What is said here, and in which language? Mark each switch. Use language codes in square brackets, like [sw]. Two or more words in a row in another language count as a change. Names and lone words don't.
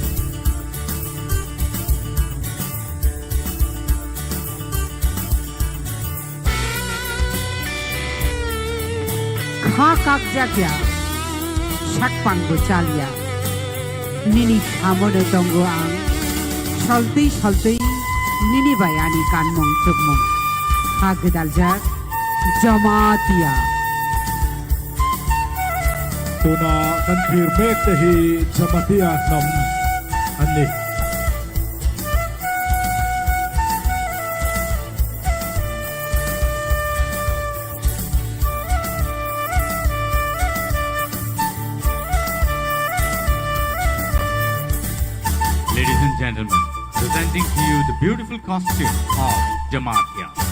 [trp] kha kak jakya sakpang bo chalia nini samono tongo ang saltei nini bayani kanmong chukmong kha gedal jak jamatia [lus] tuna kan phir mek te hi jamatia nam ani [en] Ladies and gentlemen, presenting to you the beautiful costume of Jamatia.